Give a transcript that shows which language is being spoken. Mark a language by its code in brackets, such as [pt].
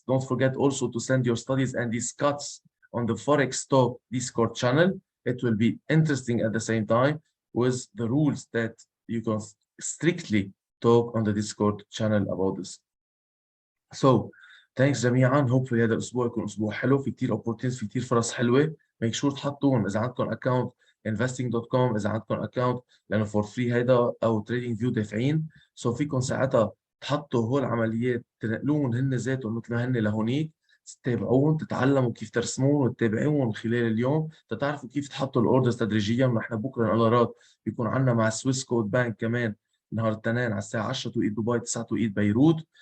[en] Don't forget also to send your studies and these cuts on the Forex Talk Discord channel. It will be interesting at the same time with the rules that you can strictly talk on the Discord channel about this. So thanks [ar] جميعا. [en] hopefully [ar] هذا الاسبوع يكون اسبوع حلو، في كتير opportunities، في كتير فرص حلوه. [en] make sure [ar] تحطوهم اذا عندكم account investing.com، اذا عندكم account لانه [en] for free [ar] هيدا، او trading view دافعين. فيكم ساعتها تحطوا هول العمليات، تنقلوهم هن ذاتهم مثل ما هن لهونيك، تتابعوهم، تتعلموا كيف ترسمون وتتابعوهم خلال اليوم، تتعرفوا كيف تحطوا الاوردرز تدريجيا. ونحن بكره القرارات بيكون عندنا مع سويس كود بانك كمان نهار الاثنين على الساعه 10 توقيت دبي، 9 توقيت بيروت.